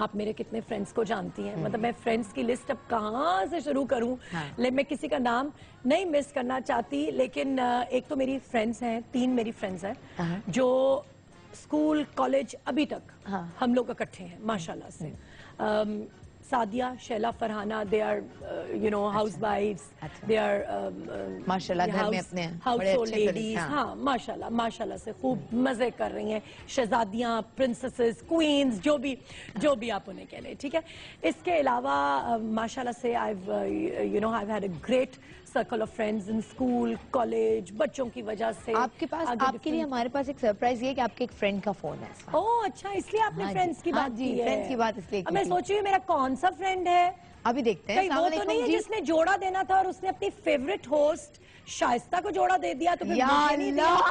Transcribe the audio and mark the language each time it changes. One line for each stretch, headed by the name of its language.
Hindi: आप मेरे कितने फ्रेंड्स को जानती हैं, मतलब मैं फ्रेंड्स की लिस्ट अब कहाँ से शुरू करूं। मैं किसी का नाम नहीं मिस करना चाहती, लेकिन एक तो मेरी फ्रेंड्स हैं, 3 मेरी फ्रेंड्स हैं जो स्कूल कॉलेज अभी तक हम लोग इकट्ठे हैं माशाल्लाह से।
English: Sadia, Sheila, Farhana, they are, housewives, they are
Hindi: माशाल्लाह घर में अपने
English: household ladies,
Hindi: हाँ माशाल्लाह से खूब मजे कर रही हैं, शहजादियाँ,
English: princesses, queens,
Hindi: जो भी आप उन्हें कह लें, ठीक है। इसके अलावा माशाल्लाह से
English: I've had a great circle of friends in school, college,
Hindi: बच्चों की वजह से। आपके लिए हमारे पास एक सरप्राइज ये है कि आपके एक फ्रेंड का फोन है। ओह अच्छा, इसलिए आपने फ्रेंड्स की बात की है। फ्रेंड्स की बात इसलिए की मैं सोच रही हूँ मेरा कौन सा फ्रेंड है, अभी देखते हैं। वो तो नहीं है जिसने जोड़ा देना था और उसने अपनी फेवरेट होस्ट शाइस्ता को जोड़ा दे दिया, तो फिर मुझे नहीं दिया।